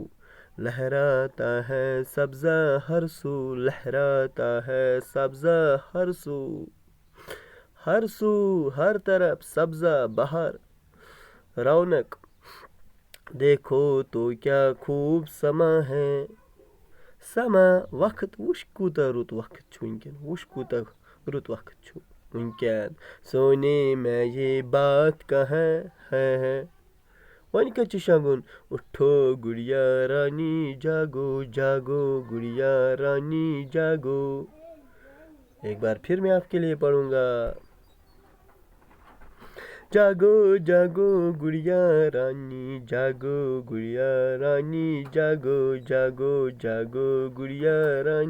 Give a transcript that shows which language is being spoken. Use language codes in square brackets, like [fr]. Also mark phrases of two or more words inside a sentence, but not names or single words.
[hi] लहराता है सब्जा हर सू, लहराता है सब्जा हर सू, हर सू हर तरफ सब्जा बहार रौनक। देखो तो क्या खूब समा है, समा [ks] वक्त वुश कूता रुत वक्त छु वंकन, वुश कूता रुत वक्त छु वंकन। [hi] सोने में ये बात कहाँ है [ks] वन कच शगुन। [hi] उठो गुड़िया रानी जागो जागो, गुड़िया रानी जागो। एक बार फिर मैं आपके लिए पढ़ूंगा। जागो जागो गुड़िया रानी, जागो गुड़िया रानी, जागो जागो जागो गुड़िया रानी।